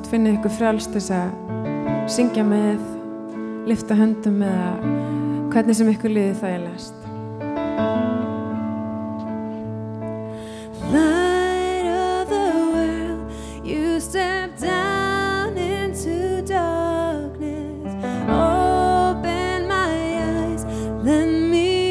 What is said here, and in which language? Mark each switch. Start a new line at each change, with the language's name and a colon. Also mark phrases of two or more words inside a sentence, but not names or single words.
Icelandic: Finnið ykkur frjálst þess að syngja með, lyfta höndum eða hvernig sem ykkur líði þægilegast.
English: Light of the world, you step down into darkness. Open my eyes, let me